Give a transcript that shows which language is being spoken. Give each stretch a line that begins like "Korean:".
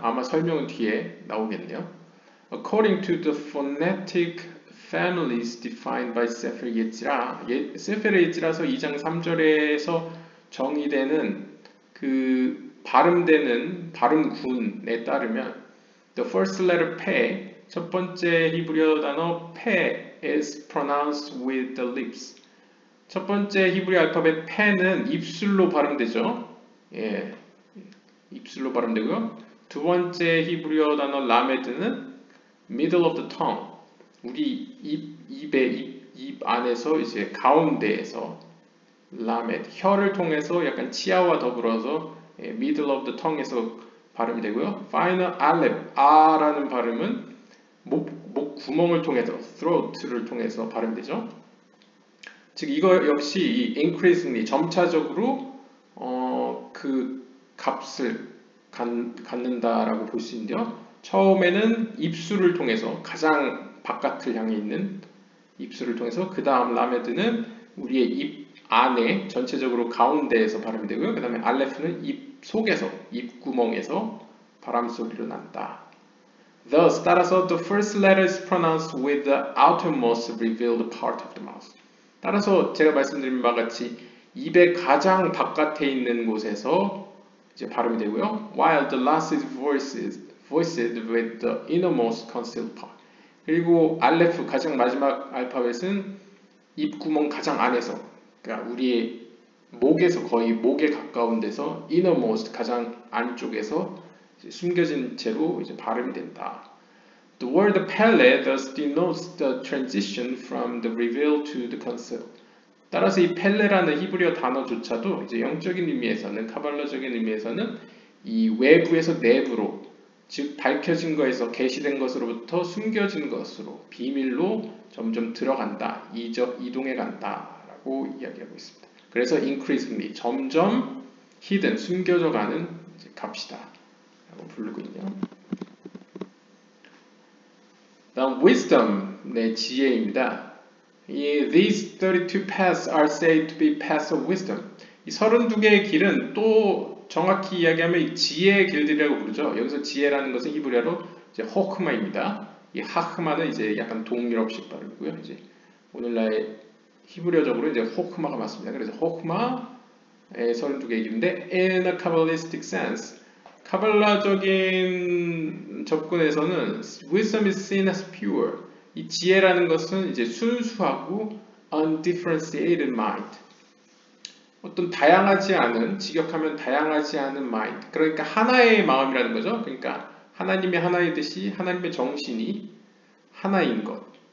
Korean: 아마 설명은 뒤에 나오겠네요.
English: According to the phonetic families defined by Sefer Yetzirah,
Korean: 세페르 예지라서 2장 3절에서 정의되는 그 발음되는 발음군에 따르면
English: the first letter Pe,
Korean: 첫 번째 히브리어 단어
English: Pe is pronounced with the lips.
Korean: 첫 번째 히브리 알파벳 Pe는 입술로 발음되죠. 예, 입술로 발음되고요. 두 번째 히브리어 단어 라메드는
English: middle of the tongue.
Korean: 우리 입 안에서 이제 가운데에서 라메드, 혀를 통해서 약간 치아와 더불어서
English: middle of the tongue
Korean: 에서 발음이 되고요. final 알렙, 아라는 발음은 목 구멍을 통해서 throat를 통해서 발음되죠. 즉 이거 역시 이 increasingly 점차적으로 그 값을 갖는다라고 볼 수 있는데요. 처음에는 입술을 통해서 가장 바깥을 향해 있는 입술을 통해서 그 다음 라메드는 우리의 입 안에 전체적으로 가운데에서 발음이 되고요. 그 다음에 알레프는 입 속에서 입구멍에서 바람 소리로 난다.
English: Thus, 따라서 the first letter is pronounced with the outermost revealed part of the mouth.
Korean: 따라서 제가 말씀드린 바와 같이 입의 가장 바깥에 있는 곳에서 이제 발음이 되고요.
English: While the last is voiced with the innermost concealed part.
Korean: 그리고 알레프 가장 마지막 알파벳은 입구멍 가장 안에서, 그러니까 우리의 목에서 거의 목에 가까운 데서 innermost 가장 안쪽에서 숨겨진 채로 이제 발음이 된다. The word Pele thus denotes the transition from the revealed to the concealed. 따라서 이 펠레라는 히브리어 단어조차도 이제 영적인 의미에서는, 카발라적인 의미에서는 이 외부에서 내부로, 즉 밝혀진 것에서 계시된 것으로부터 숨겨진 것으로, 비밀로 점점 들어간다, 이동해 간다라고 이야기하고 있습니다. 그래서 increasingly, 점점 hidden, 숨겨져 가는 값이다 라고 부르고 있네요. 다음 wisdom, 네, 지혜입니다.
English: These 32 paths are said to be paths of wisdom.
Korean: 이 32개의 길은 또 정확히 이야기하면 지혜의 길들이라고 부르죠. 여기서 지혜라는 것은 히브리어로 이제 호크마입니다. 이 하크마는 이제 약간 동유럽식 발음이고요. 이제 오늘날 히브리어적으로 이제 호크마가 맞습니다. 그래서 호크마의 32개의 길인데
English: in a Kabbalistic sense,
Korean: 카발라적인 접근에서는
English: wisdom is seen as pure.
Korean: 이 지혜라는 것은 이제 순수하고
English: undifferentiated mind.
Korean: 어떤 다양하지 않은, 직역하면 다양하지 않은 mind. 그러니까 하나의 마음이라는 거죠. 그러니까 하나님의 하나이듯이 하나님의 정신이 하나인 것.